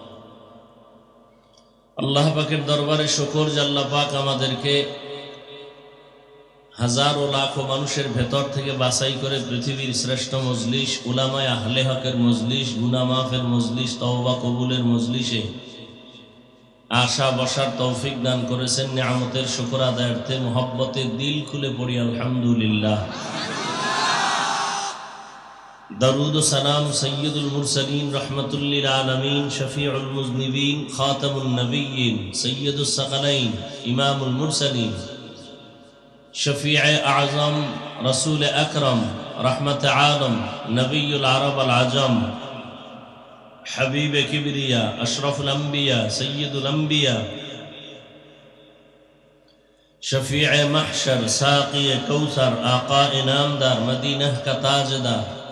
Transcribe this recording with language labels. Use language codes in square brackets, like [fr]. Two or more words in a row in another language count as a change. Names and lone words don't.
[bn] আল্লাহ পাকের দরবারে শুকর যে আল্লাহ পাক আমাদেরকে হাজার ও লাখো মানুষের ভেতর থেকে বাছাই করে পৃথিবীর শ্রেষ্ঠ মজলিস উলামায়ে আহলে হকের মজলিস গুনাহ মাফের মজলিস তওবা কবুলের মজলিসে আশা বসার তৌফিক দান করেছেন নিয়ামতের শুকর আদায়ার্থে মুহাব্বতে দিল খুলে পড়ি আলহামদুলিল্লাহ [ur] درود و سلام سید المرسلین رحمت للعالمین شفیع المذنبین خاتم النبیین سید الثقلین امام المرسلین شفیع اعظم رسول اکرم رحمت عالم نبی العرب العجم حبیب کبریا اشرف الانبیاء سید الانبیاء شفیع محشر ساقی کوثر آقا انعامدار مدینہ کا تاجدار